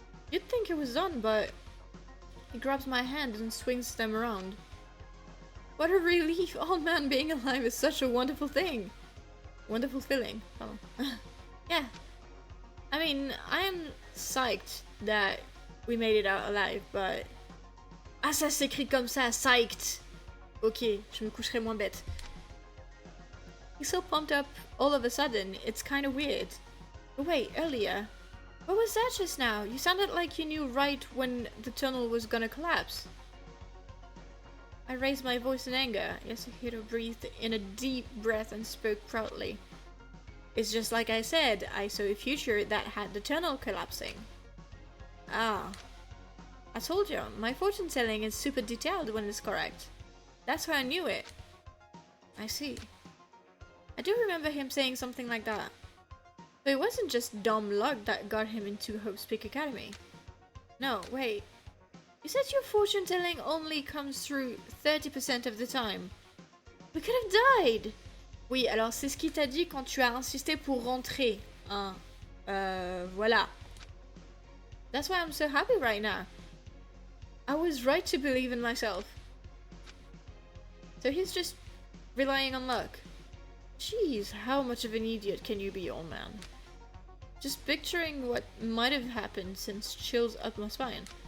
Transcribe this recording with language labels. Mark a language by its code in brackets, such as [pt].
[en] You'd think it was done, but he grabs my hand and swings them around. What a relief! Oh man, being alive is such a wonderful thing. Wonderful feeling. Oh. Yeah. I mean, I am psyched that we made it out alive, but... [fr] Ah, ça s'écrit comme ça, psyched! Ok, je me coucherai moins bête. [en] He's so pumped up all of a sudden, it's kind of weird. But wait, earlier... What was that just now? You sounded like you knew right when the tunnel was gonna collapse. I raised my voice in anger. Yasuhiro breathed in a deep breath and spoke proudly. It's just like I said, I saw a future that had the tunnel collapsing. Ah. I told you, my fortune telling is super detailed when it's correct. That's how I knew it. I see. I do remember him saying something like that. But it wasn't just dumb luck that got him into Hope's Peak Academy. No, wait. You said your fortune telling only comes through 30% of the time. We could have died! [fr] Oui, alors c'est ce qu'il t'a dit quand tu as insisté pour rentrer. Hein. Voilà. [en] That's why I'm so happy right now. I was right to believe in myself. So he's just relying on luck. Jeez, how much of an idiot can you be, old man? Just picturing what might have happened sends chills up my spine.